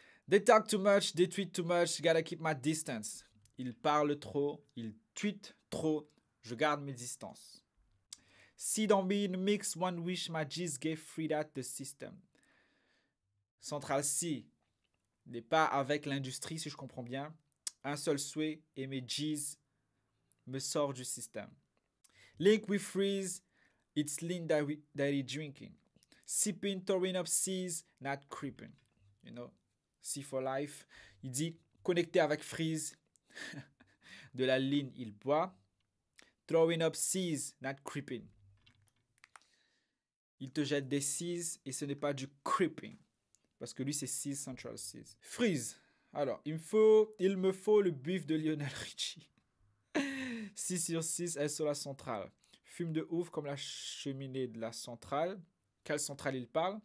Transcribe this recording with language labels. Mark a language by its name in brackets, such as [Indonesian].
[English] They talk too much, they tweet too much, gotta keep my distance. [French] Ils parlent trop, ils tweetent trop, je garde mes distances. [English] See don't be in the mix, one wish my G's get freed out the system. [French] Central C n'est pas avec l'industrie, si je comprends bien. Un seul souhait et mes G's me sortent du système. [English] Link with freeze, it's lean that he drinking. Sipping, throwing up C's, not creeping. You know, C for life. [French] Il dit, connecté avec freeze. De la ligne, il boit. [English] Throwing up C's, not creeping. [French] Il te jette des C's et ce n'est pas du creeping. Parce que lui, c'est C's, Central C's. Freeze. Alors, il me faut le buff de Lionel Richie. 6 sur 6, elle sur la centrale. Fume de ouf comme la cheminée de la centrale. Quelle centrale il parle?